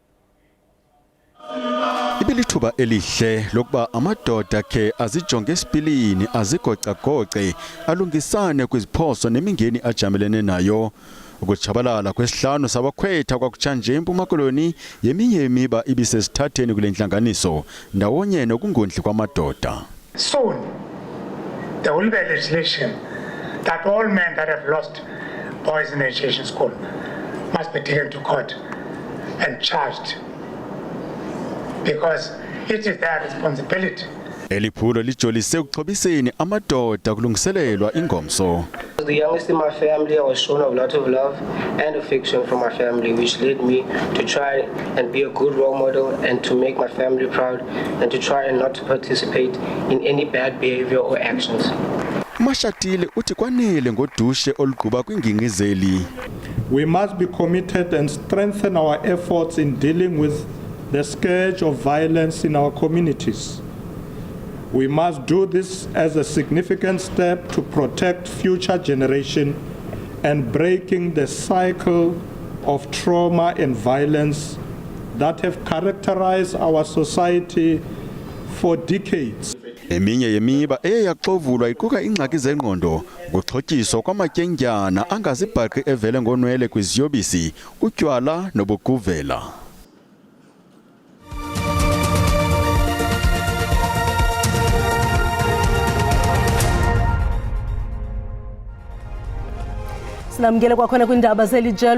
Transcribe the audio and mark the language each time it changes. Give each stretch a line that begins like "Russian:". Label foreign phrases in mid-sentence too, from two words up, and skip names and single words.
Xhosa: Ibilithuba elihle lokuba amadoda ke azijonge esipilini azigocagoce alungisane kwiziphoso nemingeni ajamelene nayo. Ukutshabalala kwesihlanu sabakhwetha kwakutshanje eMpuma Koloni yeminye imiba ibisesithatheni kule nhlanganiso ndawonye nokungondli kwamadoda.
English: Soon there will be a legislation that all men that have lost boys in education school must be taken to court and charged, because it is their responsibility.
Xhosa: Eliphulo lijolise ukuxhobiseni amadoda kulungiselelwa ingomso.
English: As the youngest in my family, I was shown a lot of love and affection from my family, which led me to try and be a good role model and to make my family proud and to try and not to participate in any bad behavior or actions.
Xhosa: Mashatile uthi kwanele ngodushe oluqhuba kwingingizeli.
English: We must be committed and strengthen our efforts in dealing with the scourge of violence in our communities. We must do this as a significant step to protect future generations and breaking the cycle of trauma and violence that have characterized our society for decades.
Xhosa: Eminye yemiba eyaxovulwa iquka ingxaki zengqondo, ukuxhotyiswa kwamatyendyana angazibhaqi evele ngonwele kwiziyobisi, utywala nobuguvela. Sinamkele kwakhona kwindaba zelijelo.